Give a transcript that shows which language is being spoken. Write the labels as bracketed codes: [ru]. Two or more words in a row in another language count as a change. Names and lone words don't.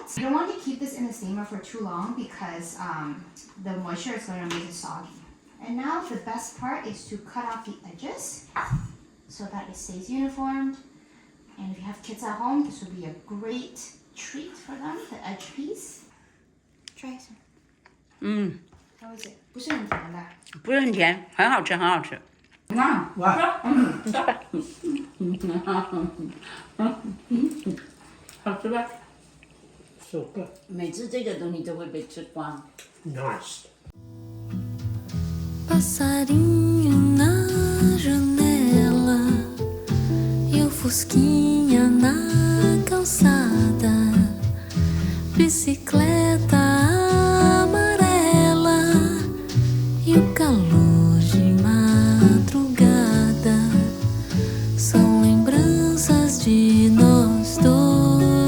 [en] You don't want to keep this in the steamer for too long because the moisture is going to make it soggy. And now the best part is to cut off the edges so that it stays uniformed. And if you have kids at home, this would be a great treat for them, the edge piece. Try some. How is it? [zh] 不是很甜的。不是很甜，很好吃，很好吃。哇，好吃吧 [en] So good. [zh] 每次这个东西都会被吃光。 [en] Nice. [pt] Passarinho na janela e o fusquinha na calçada, bicicleta amarela e o calor de madrugada são lembranças de nós dois.